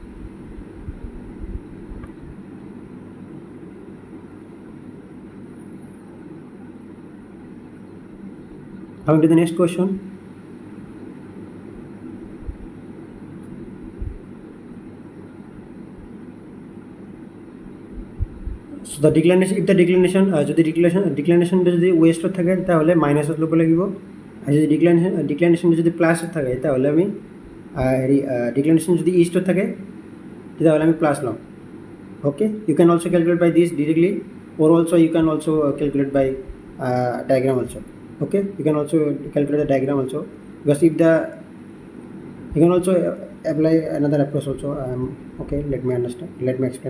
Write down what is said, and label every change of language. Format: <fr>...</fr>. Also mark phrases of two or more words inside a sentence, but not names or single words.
<en>Coming to the next question, so the declination, if the declination</en> <as>যদি declination যদি ওয়েস্টত থাকে তাহলে মাইনাসত ল'ব লাগিব, আৰু যদি declination যদি প্লাসত থাকে তাহলে আমি declination যদি ইষ্টত থাকে তাহলে আমি প্লাস লম,</as> <en>okay. You can also calculate by this directly, or also you can also calculate by diagram also, okay. You can also calculate the diagram also, because if you can also apply another approach also, okay. Let me explain.</en>